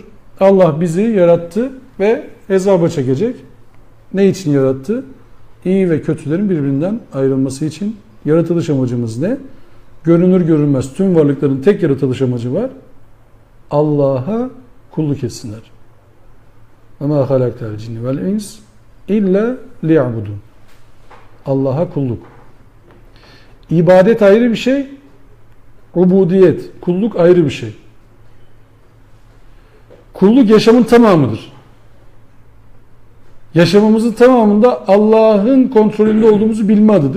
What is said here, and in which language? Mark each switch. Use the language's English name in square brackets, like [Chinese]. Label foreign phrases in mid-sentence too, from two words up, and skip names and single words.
[Turkish] Allah bizi yarattı ve hesaba çekecek. Ne için yarattı? İyi ve kötülerin birbirinden ayrılması için. Yaratılış amacımız ne? Görünür görünmez tüm varlıkların tek yaratılış amacı var. Allah'a kulluk etsinler. [Arabic] وَمَا خَلَقْتَ الْجِنِّ وَالْاِنْسِ اِلَّا لِيَعْبُدُونَ. [Turkish] Allah'a kulluk. İbadet ayrı bir şey. Ubudiyet, kulluk ayrı bir şey. Kulluk yaşamın tamamıdır. Yaşamımızın tamamında Allah'ın kontrolünde olduğumuzu bilme adıdır.